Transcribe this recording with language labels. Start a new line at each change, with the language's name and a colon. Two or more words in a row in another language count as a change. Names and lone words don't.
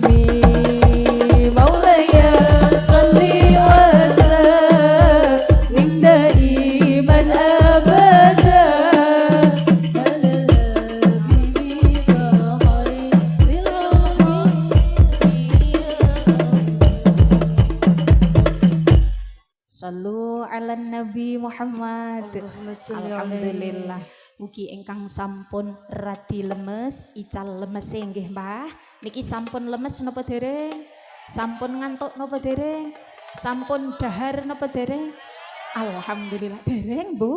Arabic: مولاي صل وسلم دائما أبدا على حبيبك صلوا على النبي محمد. Alhamdulillah.
Javanese: Mugi ingkang sampun radi lemes, ical lemes nggih Mbah. Niki sampun lemes napa dereng? Sampun ngantuk napa dereng? Sampun dahar napa dereng? Alhamdulillah dereng Bu.